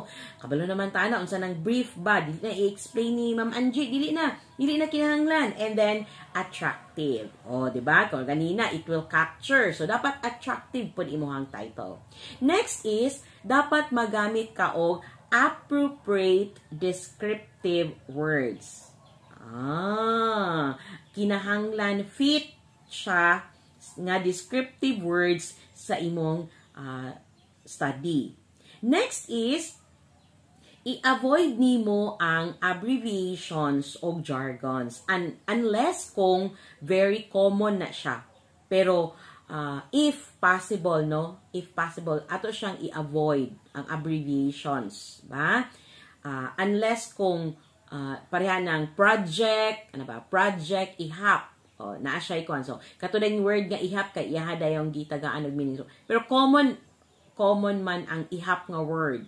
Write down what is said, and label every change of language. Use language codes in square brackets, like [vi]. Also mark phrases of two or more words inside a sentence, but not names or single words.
[ceb] Kabalo naman ta ana, unsa nang brief ba? Dili na i-explain ni Ma'am Angie, dili na kinahanglan. [en] And then, attractive. [ceb] Di ba? Kung ganina, [en] it will capture. [ceb] So, dapat attractive po imuhang title. Next is, dapat magamit ka og [en] appropriate descriptive words. [ceb] Kinahanglan fit siya nga [en] descriptive words [ceb] sa imong study. Next is, i-avoid nimo ang abbreviations o jargons unless kung [en] very common [ceb] na siya. Pero [en] if possible, [ceb] no? [en] If possible, [ceb] ato siyang i-avoid ang abbreviations, ba? Unless kung pareha ng project, project, ihap. Naa siya ikuan. So, [tl] katulad ng [ceb] word nga ihap kay ihada yung gitagaan og meaning. So, pero common man ang ihap nga word.